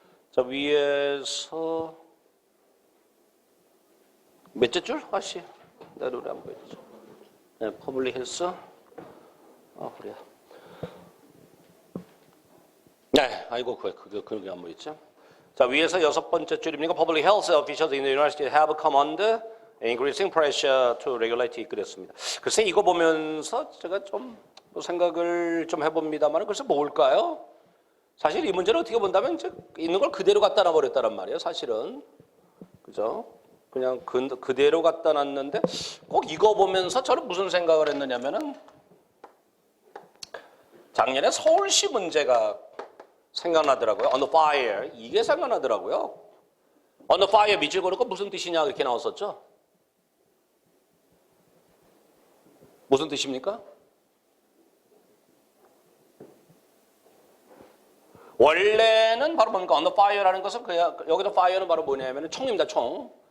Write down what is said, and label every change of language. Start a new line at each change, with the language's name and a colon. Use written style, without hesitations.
Korean: 자 위에서 몇째 줄? 아씨 내 눈에 안 보이죠. 네, 퍼블릭 헬스. 그래요. 네, 아이고 그게 안 보이죠. 자 위에서 6번째 줄입니까?
English: Public health officials in the university have come under increasing pressure to regulate 그랬습니다.
Korean: 글쎄 이거 보면서 제가 좀 생각을 좀 해봅니다만 글쎄 뭘까요? 사실 이 문제를 어떻게 본다면 이제 있는 걸 그대로 갖다 놔버렸다는 말이에요. 사실은 그죠? 그냥 그대로 갖다 놨는데 꼭 이거 보면서 저는 무슨 생각을 했느냐면은 작년에 서울시 문제가 생각나더라고요. On the fire 이게 생각나더라고요. On the fire 밑줄 그어놓고 무슨 뜻이냐 이렇게 나왔었죠. 무슨 뜻입니까? 원래는 바로 뭡니까? under fire라는 것은 그냥 여기서 fire는 바로 뭐냐면은 총입니다. 총.